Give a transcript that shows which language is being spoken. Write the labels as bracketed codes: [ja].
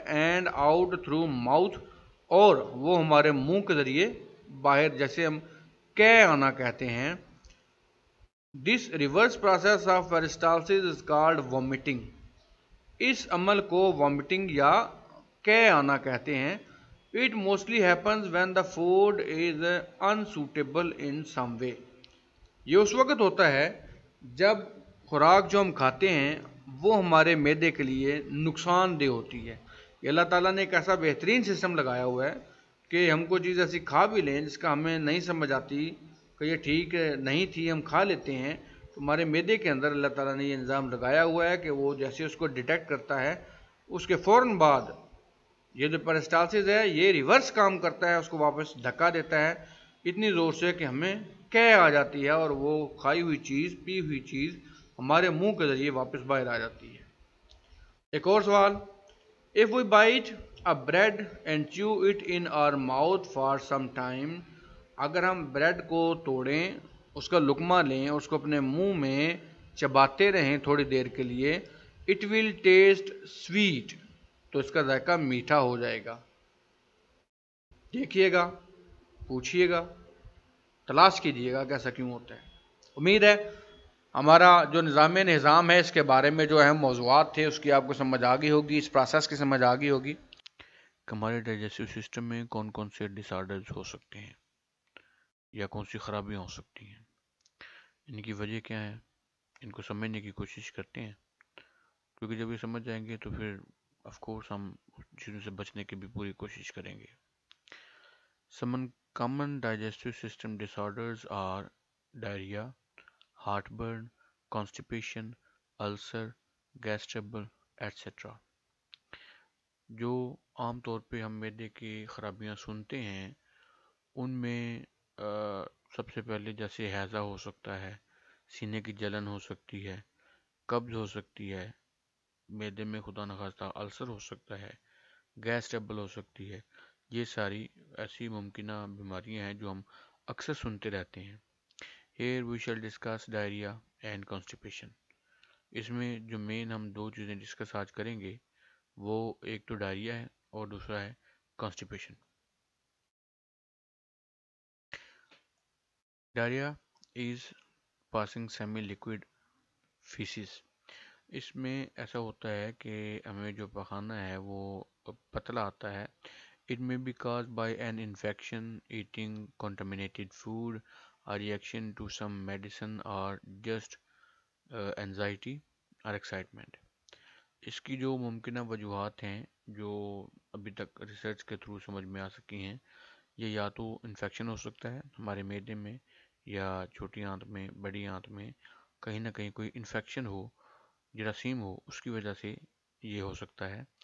[en] And out through mouth. [ur] اور وہ ہمارے منہ کے ذریعے باہر، جیسے ہم کہہ آنا کہتے ہیں. [en] This reverse process of peristalsis is called vomiting. [ur] اس عمل کو وامٹنگ یا کہہ آنا کہتے ہیں. [en] It mostly happens when the food is unsuitable in some way. [ur] یہ اس وقت ہوتا ہے جب خوراک جو ہم کھاتے ہیں وہ ہمارے معدے کے لیے نقصان دہ ہوتی ہے. یہ اللہ تعالیٰ نے ایک ایسا بہترین سسٹم لگایا ہوا ہے کہ ہم کو چیز ایسی کھا بھی لیں جس کا ہمیں نہیں سمجھ آتی کہ یہ ٹھیک نہیں تھی، ہم کھا لیتے ہیں، تو ہمارے معدے کے اندر اللہ تعالیٰ نے یہ نظام لگایا ہوا ہے کہ وہ جیسے اس کو ڈیٹیکٹ کرتا ہے اس کے فوراً بعد یہ جو پیرسٹالسس ہے یہ ریورس کام کرتا ہے، اس کو واپس دھکا دیتا ہے اتنی زور سے کہ ہمیں کہہ آ جاتی ہے اور وہ کھائی ہوئی چیز، پی ہوئی چیز ہمارے منہ کے ذریعے واپس باہر آ جاتی ہے. ایک اور سوال. [en] If we bite a bread and chew it in our mouth for some time. [ur] اگر ہم بریڈ کو توڑیں، اس کا لقمہ لیں، اس کو اپنے منہ میں چباتے رہیں تھوڑی دیر کے لیے. [en] It will taste sweet. [ur] تو اس کا ذائقہ میٹھا ہو جائے گا. دیکھیے گا، پوچھئے گا، تلاش کیجئے گا کہ ایسا کیوں ہوتا ہے. امید ہے ہمارا جو نظام ہے اس کے بارے میں جو اہم موضوعات تھے اس کی آپ کو سمجھ آ گئی ہوگی، اس پروسیس کی سمجھ آ گئی ہوگی کہ ہمارے ڈائجسٹو سسٹم میں کون کون سے ڈس آرڈرز ہو سکتے ہیں یا کون سی خرابیاں ہو سکتی ہیں، ان کی وجہ کیا ہے، ان کو سمجھنے کی کوشش کرتے ہیں. کیونکہ جب یہ سمجھ جائیں گے تو پھر آف کورس ہم چیزوں سے بچنے کی بھی پوری کوشش کریں گے. [en] Some common digestive system disorders are diarrhea, heartburn, constipation, ulcer, gas trouble, etc. [ur] جو عام طور پہ ہم معدے کی خرابیاں سنتے ہیں ان میں سب سے پہلے جیسے ہیضہ ہو سکتا ہے، سینے کی جلن ہو سکتی ہے، قبض ہو سکتی ہے، معدے میں خدا نخواستہ السر ہو سکتا ہے، گیس ٹربل ہو سکتی ہے. یہ ساری ایسی ممکنہ بیماریاں ہیں جو ہم اکثر سنتے رہتے ہیں. [en] Here we shall discuss diarrhea and constipation. [ur] اس میں جو مین ہم دو چیزیں ڈسکس آج کریں گے وہ ایک تو ڈائریا ہے اور دوسرا ہے constipation. [en] Diarrhea is passing semi-liquid feces. [ur] اس میں ایسا ہوتا ہے کہ ہمیں جو پخانہ ہے وہ پتلا آتا ہے. [en] It may be caused by an infection, eating contaminated food, a reaction to some medicine or just anxiety or excitement. [ur] اس کی جو ممکنہ وجوہات ہیں جو ابھی تک ریسرچ کے تھرو سمجھ میں آ سکی ہیں، یہ یا تو انفیکشن ہو سکتا ہے ہمارے معدے میں یا چھوٹی آنت میں، بڑی آنت میں کہیں نہ کہیں کوئی انفیکشن ہو، جراثیم ہو، اس کی وجہ سے یہ ہو سکتا ہے.